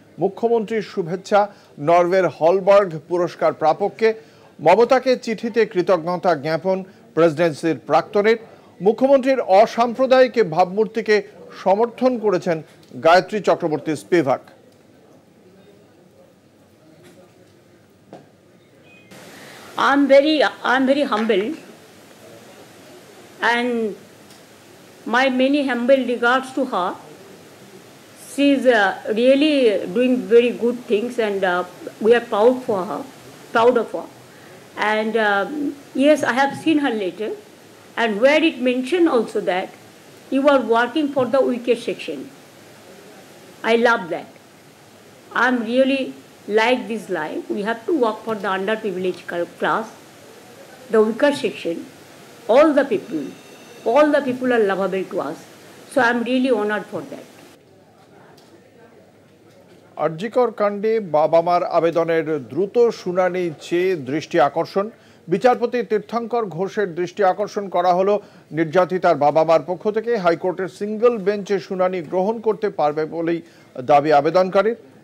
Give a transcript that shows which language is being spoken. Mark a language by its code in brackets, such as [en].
[bn] মুখ্যমন্ত্রীর শুভেচ্ছা নরওয়ের হলবার্গ পুরস্কার প্রাপককে। মমতাকে চিঠিতে কৃতজ্ঞতা জ্ঞাপন প্রেসিডেন্সির প্রাক্তনের। মুখ্যমন্ত্রীর অসাম্প্রদায়িক ভাবমূর্তিকে সমর্থন করেছেন Gayatri Chakraborty Spivak. [en] I'm very humble, and my many humble regards to her. She is really doing very good things, and we are proud of her. And yes, I have seen her letter, and where it mentioned also that you are working for the weaker section. I love that. I'm really like this line. We have to work for the underprivileged class, the weaker section. All the people are lovable to us. So I'm really honored for that. [bn] RG Kar কাণ্ডে বাবা মার আবেদনের দ্রুত শুনানি চেয়ে দৃষ্টি আকর্ষণ। বিচারপতি তীর্থঙ্কর ঘোষের দৃষ্টি আকর্ষণ করা হলো নির্যাতিতার বাবা মার পক্ষ থেকে। হাইকোর্টের সিঙ্গল বেঞ্চে শুনানি গ্রহণ করতে পারবে বলেই দাবি আবেদনকারীর।